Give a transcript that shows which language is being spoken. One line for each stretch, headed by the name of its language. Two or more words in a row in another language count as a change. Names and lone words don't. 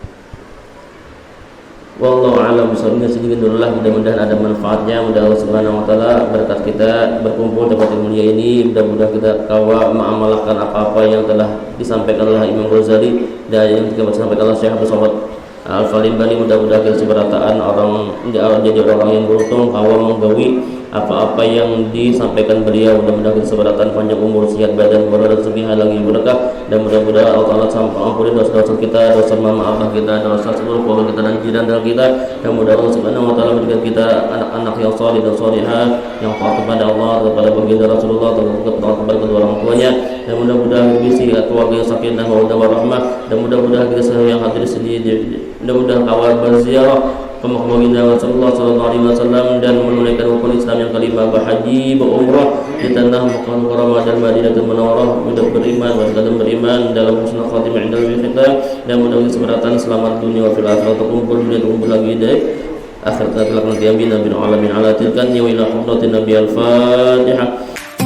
Arabic: والله أعلم بالصواب.
Indonesian: Sedikit dululah, mudah-mudahan ada manfaatnya. Mudah-mudahan Allah
Arabic: سبحانه وتعالى
Indonesian: berkat kita berkumpul dapat mulia ini, mudah-mudahan kita kawa mengamalkan apa-apa yang telah disampaikan oleh Imam Ghazali dan yang telah disampaikan oleh Syekh Abdul Somad Al-Falimbani. Mudah-mudahan kita seberataan orang jadi orang yang beruntung kawa menggawi apa-apa yang disampaikan beliau. Mudah-mudahan kita seberataan panjang umur, sehat badan, berada rezeki halal yang berkah, dan mudah-mudahan Allah Taala ampuni dosa-dosa kita, dosa mama abah kita, dosa seluruh keluarga kita dan jiran kita, dan mudah-mudahan Allah
Arabic: سبحانه وتعالى
Indonesian: memberikan kita anak-anak yang saleh dan salihah yang taat kepada Allah, kepada baginda Rasulullah, kepada kedua orang tuanya, dan mudah-mudahan bisi keluarga yang
Arabic: سكينة مودة ورحمة,
Indonesian: dan mudah-mudahan kita semua yang hadir di sini, mudah-mudahan awal berziarah pemakam baginda Rasulullah
Arabic: صلى الله عليه وسلم
Indonesian: dan menunaikan rukun Islam yang kelima, berhaji, berumrah di tanah Makkah Mukarramah dan Madinatul Munawwarah, mudah beriman dan beriman dalam
Arabic: حسن الخاتمة عند الختام,
Indonesian: dan mudah-mudahan seberatan selamat dunia
Arabic: وفي الآخرة,
Indonesian: terkumpul dunia terkumpul lagi deh akhirat kelak nanti.
Arabic: آمين آمين العالمين على تلكن يا إلى حضرة النبي الفاتحة.